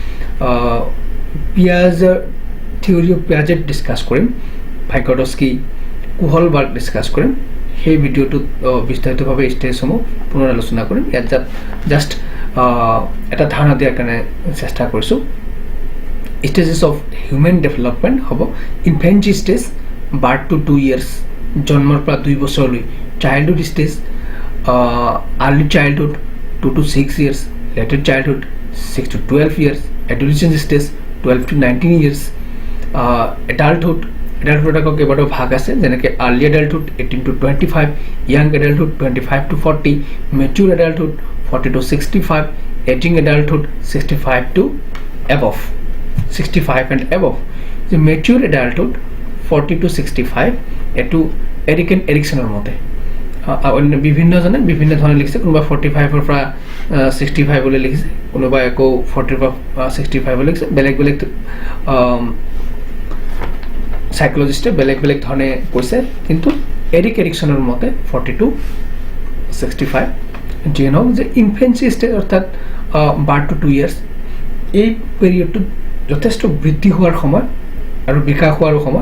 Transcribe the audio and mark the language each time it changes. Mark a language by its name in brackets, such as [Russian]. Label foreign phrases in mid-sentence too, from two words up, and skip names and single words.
[Assamese] পিয়াজৰ [English] theory of Piaget [Assamese] ডিছকাছ কৰিম ভাইগডস্কি কুহলবাৰ্গ ডিছকাছ কৰিম সেই ভিডিঅ'টোত বিস্তাৰিতভাৱে ষ্টেজসমূহ পুনৰ আলোচনা কৰিম ইয়াত জাষ্ট এটা ধাৰণা দিয়াৰ কাৰণে চেষ্টা কৰিছোঁ [English] stages of human development হ'ব infancy stage birth to 2 years [Assamese] জন্মৰ পৰা 2 বছৰলৈ [English] childhood stage early childhood 2 to 6 years later childhood 6 to 12 years adolescent stage 12 to 19 years adulthood [Assamese] আকৌ কেইবাটাও ভাগ আছে যেনেকৈ [English] early adulthood 18 to 25 young adulthood 25 to 40 mature adulthood 40 to 65 aging adulthood 65 to above 65 and above the mature adulthood 40 to 65 [Assamese] এটো এৰিকসনৰ মতে বিভিন্ন জনে বিভিন্ন ধৰণে লিখিছে কোনোবা 45 ৰ পৰা 65 বুলি লিখিছে কোনোবা আকৌ 40 পৰা 65 বুলি লিখিছে বেলেগ বেলেগ সাইকোলজিষ্টে বেলেগ বেলেগ ধৰণে কৈছে কিন্তু এৰিকসনৰ মতে [English] 40 to 65 [Assamese] যেন যে [English] infancy stage [Assamese] অৰ্থাৎ [English] birth to 2 years [Assamese] এই পিৰিয়ডটো যথেষ্ট বৃদ্ধি হোৱাৰ সময় আৰু বিকাশ হোৱাৰ সময়